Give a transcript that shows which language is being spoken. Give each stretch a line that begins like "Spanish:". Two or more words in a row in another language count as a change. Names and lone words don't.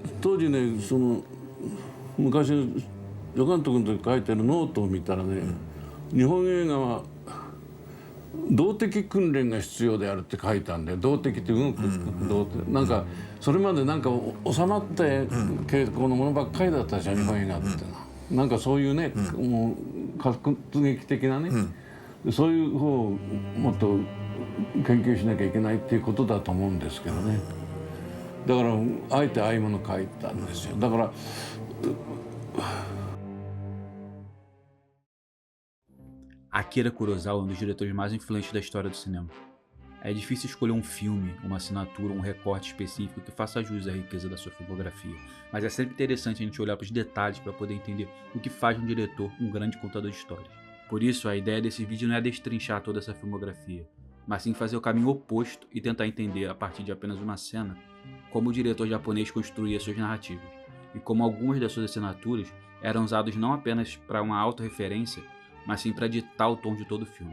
Japanese: 当時ね、昔助監督の時書いてるノートを見たらね、日本映画は動的訓練が必要であるって書いたんで、動的って動く動的、なんかそれまでなんか収まって傾向のものばっかりだったでしょ、日本映画ってのは。なんかそういうね、もう活劇的なね、そういう方をもっと研究しなきゃいけないっていうことだと思うんですけどね。だからあえてああいうものを書いたんですよ。だから
Portuguese: Akira Kurosawa é um dos diretores mais influentes da história do cinema. É difícil escolher um filme, uma assinatura, um recorte específico que faça jus à riqueza da sua filmografia, mas é sempre interessante a gente olhar para os detalhes para poder entender o que faz de um diretor um grande contador de histórias. Por isso, a ideia desse vídeo não é destrinchar toda essa filmografia, mas sim fazer o caminho oposto e tentar entender, a partir de apenas uma cena, como o diretor japonês construía suas narrativas, e como algumas das suas assinaturas eram usadas não apenas para uma autorreferência, mas sim para ditar o tom de todo o filme.